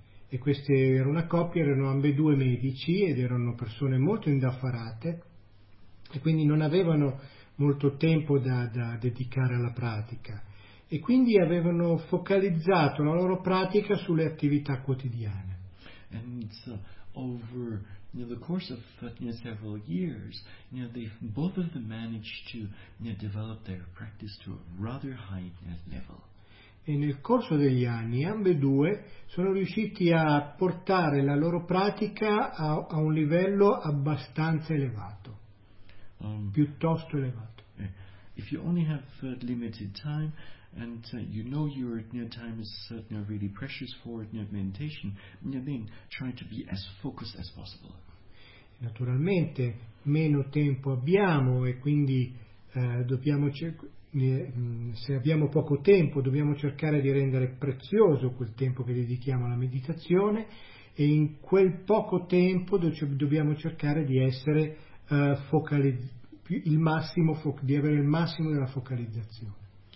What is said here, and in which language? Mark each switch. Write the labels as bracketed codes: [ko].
[it] E queste erano una coppia, erano ambedue medici ed erano persone molto indaffarate e quindi non avevano molto tempo da dedicare alla pratica. E quindi avevano focalizzato la loro pratica sulle attività quotidiane. [en] And over the course of several years, both of them managed to develop their practice to a rather high level. [it] E nel corso degli anni ambedue sono riusciti a portare la loro pratica a un livello abbastanza elevato, piuttosto elevato. [en] If you only have limited time, and your time is really precious for meditation, then try to be as focused as possible. [it] Naturalmente meno tempo abbiamo e quindi se abbiamo poco tempo dobbiamo cercare di rendere prezioso quel tempo che dedichiamo alla meditazione, e in quel poco tempo dobbiamo cercare di essere di avere il massimo della focalizzazione.